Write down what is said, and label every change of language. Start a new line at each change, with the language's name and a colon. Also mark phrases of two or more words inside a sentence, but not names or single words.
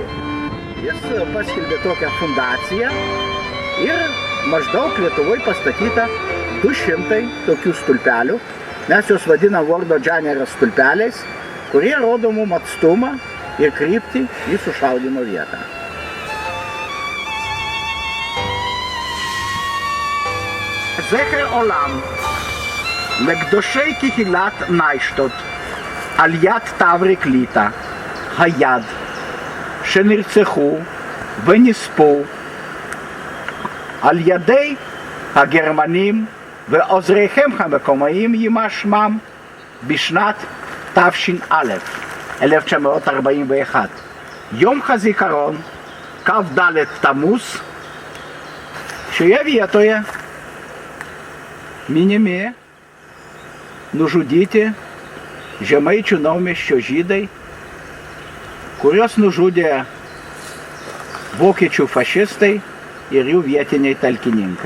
Lithuanian: Jis paskelbė tokią fundaciją ir maždaug Lietuvoje pastatyta 200 tokių stulpelių. Mes juos vadinam Lordo Džanerio stulpeliais, kurie rodo mum atstumą ir kryptį į sušaudymo vietą.
Hebrew: זכר עולם לקדושי קהילת ניישטות על יד תברי קליטה, היד, שנרצחו ונספו על ידי הגרמנים ועוזריהם המקומיים יימח שמם בשנת תש"א, 1941. יום הזיכרון, כ"ד תמוז,
Lithuanian: šioje vietoje minimi nužudyti Žemaičių naumiesčio žydai, kuriuos nužudė vokiečių fašistai ir jų vietiniai talkininkai.